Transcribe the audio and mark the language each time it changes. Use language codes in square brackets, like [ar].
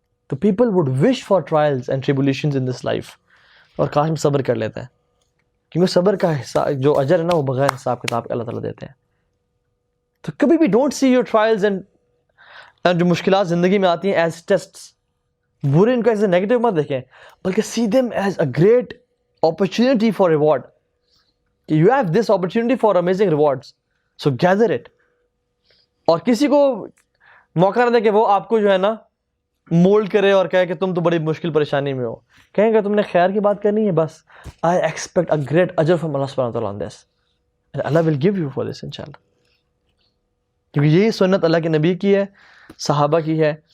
[ur] تو [en] people would wish for trials and tribulations in this life, [ur] اور کاش ہم صبر کر لیتے ہیں, کیونکہ صبر کا حساب جو اجر ہے نا وہ بغیر حساب کتاب کے اللہ تعالیٰ دیتے ہیں. تو کبھی بھی [en] don't see your trials and [ur] جو مشکلات زندگی میں آتی ہیں [en] as tests, [ur] برے ان کو [en] as a negative [ur] مت دیکھیں, بلکہ [en] See them as a great opportunity for reward. You have this opportunity for amazing rewards, so gather it. [ur] اور کسی کو موقع نہ دے کہ وہ آپ کو جو ہے نا مولڈ کرے اور کہے کہ تم تو بڑی مشکل پریشانی میں ہو. کہیں کہ تم نے خیر کی بات کرنی ہے, بس [en] I expect a great ajr from Allah subhanahu wa ta'ala on this, and Allah will give you for this inshallah. [ur] کیونکہ یہی سنت اللہ کے نبی کی ہے, صحابہ کی ہے,